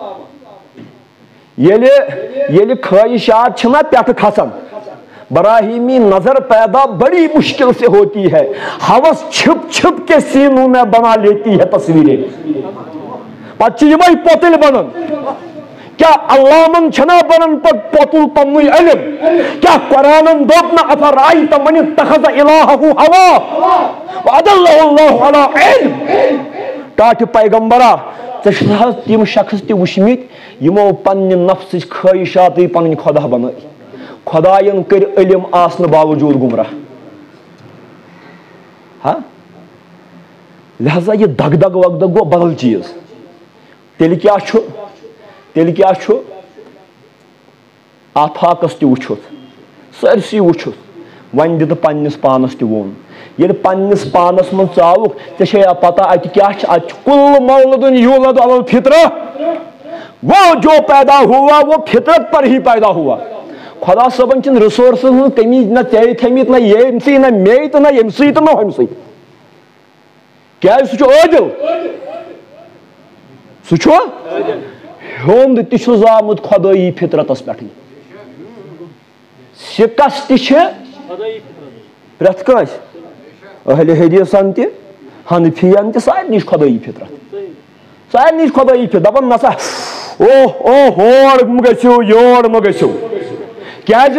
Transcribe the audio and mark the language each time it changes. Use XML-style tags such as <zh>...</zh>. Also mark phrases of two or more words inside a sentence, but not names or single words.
<ks>ییٚلہِ خٲہِشات چھِنہ پٮ۪ٹھٕ کھسان</ks> <ur>براہیمی نظر پیدا بڑی مشکل سے ہوتی ہے ہوس چھپ چھپ کے سینوں میں بنا لیتی ہے تصویریں</ur> <ks>پتہٕ چھِ یِمے پوتٕلۍ بنان کیا علامن چھنا بنان پتہٕ پوتُل پننُے علم کیا قرآنن دوٚپ نہ</ks> <ar>افرأیت من اتخذ الہہ ہوا وأضلہ اللہ علی علم</ar> <ks>ٹاٹھہِ پیغمبرا ژےٚ چھُکھ حظ تِم شخص تہِ وٕچھمٕتۍ یِمو پننہِ نفسٕچ خٲہِشاتٕے پنٕنۍ خۄدا بنٲے خۄدایَن کٔرۍ علم آسنہٕ باوجوٗد گمراہ لہذا یہِ دگ دگ وگ دگ گوٚو بدل چیٖز تیٚلہِ کیٛاہ چھُ آفاقس تہِ وٕچھُتھ سٲرسٕے وٕچھُتھ وۄنۍ دِتہٕ پنٛنِس پانَس تہِ ووٚن ییٚلہِ پنٛنِس پانَس منٛز ژاوُکھ ژےٚ چھے پتہ اَتہِ کیٛاہ چھِ اَتہِ چھُ</ks> <ar>کُل مولدُن یوٗلد علی الفطرہ</ar> <ur>وہ جو پیدا ہوا</ur> <ks>وہ فطرت پر ہی پیدا ہوا خدا صٲبن چھِنہٕ رِسورسَن ہٕنٛز کمی نہ ژےٚ تھٲیمٕتۍ نہ ییٚمسٕے نہ مے تہٕ نہ ییٚمسٕے تہٕ نہ ہُمسٕے کیٛازِ سُہ چھُ عٲدِل سُہ چھُ ہیوٚنٛد تہِ چھُ زامُت خۄدٲیی فطرتس پٮ۪ٹھٕے شِکست تہِ چھِ پرٛٮ۪تھ کٲنٛسہِ اہلِ حدیٖثن تہِ حنفیَن تہِ سارنٕے چھِ خۄدٲیی فطرت سارنٕے چھِ خۄدٲیی فطرت دپان نسا ہور مہ گٔژھِو یور مہ گٔژھِو کیٛازِ</ks>